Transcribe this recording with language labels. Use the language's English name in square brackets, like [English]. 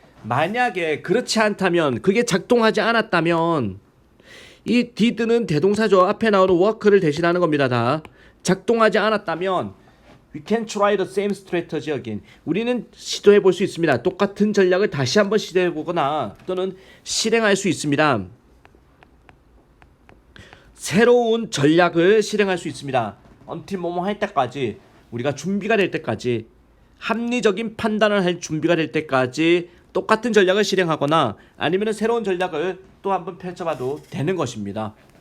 [Korean] 만약에 그렇지 않다면, 그게 작동하지 않았다면, 이 did는 대동사죠. 앞에 나오는 work를 대신하는 겁니다. 다 작동하지 않았다면 [English] we can try the same strategy again. [Korean] 우리는 시도해 볼 수 있습니다. 똑같은 전략을 다시 한번 시도해 보거나 또는 실행할 수 있습니다. 새로운 전략을 실행할 수 있습니다. until 뭐뭐 할 때까지, 우리가 준비가 될 때까지, 합리적인 판단을 할 준비가 될 때까지 똑같은 전략을 실행하거나 아니면 새로운 전략을 또 한번 펼쳐봐도 되는 것입니다.